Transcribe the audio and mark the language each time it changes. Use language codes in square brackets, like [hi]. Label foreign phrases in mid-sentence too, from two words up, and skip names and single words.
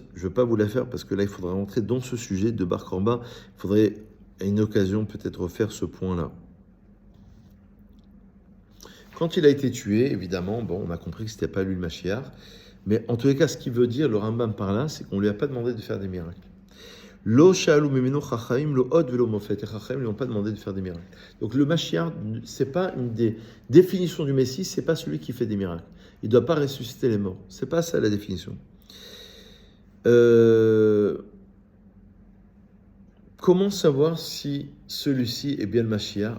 [fr] Je ne vais pas vous la faire parce que là, il faudra rentrer dans ce sujet de Bar Korba. Il faudrait, à une occasion, peut-être refaire ce point-là. Quand il a été tué, évidemment, bon, on a compris que ce n'était pas lui le Mashiach. Mais en tous les cas, ce qu'il veut dire, le Rambam par là, c'est qu'on ne lui a pas demandé de faire des miracles. [he] לא שאלו ממנו חכמים לא אות ולא מופת. [fr] Les chachaim ne lui ont pas demandé de faire des miracles. Donc le Mashiach, c'est pas une des définitions du Messie, c'est pas celui qui fait des miracles. Il ne doit pas ressusciter les morts. C'est pas ça la définition. Comment savoir si celui-ci est bien le Mashiach?